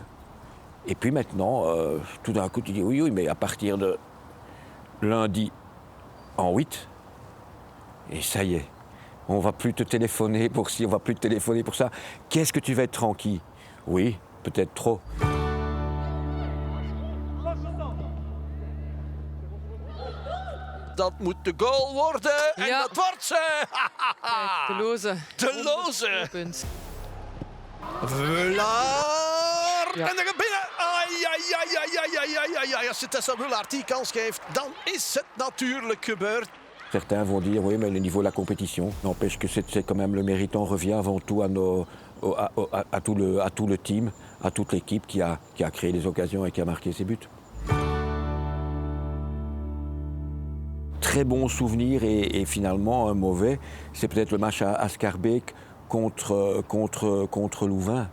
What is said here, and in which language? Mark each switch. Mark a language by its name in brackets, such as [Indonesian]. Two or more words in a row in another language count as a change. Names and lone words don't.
[French] Et puis maintenant, tout d'un coup, tu dis oui, mais à partir de lundi en 8, et ça y est, on ne va plus te téléphoner pour ci, on ne va plus te téléphoner pour ça. Qu'est-ce que tu vas être tranquille? Oui, peut-être trop. [Dutch] Dat moet de goal worden en dat wordt ze. De Loze. De Loze. Punt. Vulaar. En dan gaat binnen. Ai. Als je Tessa Vulaar die kans geeft, dan is het natuurlijk gebeurd. [French] Certains vont dire oui, mais le niveau de la compétition n'empêche que c'est quand même le méritant revient avant tout à tout le team, à toute l'équipe qui a créé les occasions et qui a marqué ses buts. Très bon souvenir et finalement un mauvais, c'est peut-être le match à Schaerbeek contre Louvain.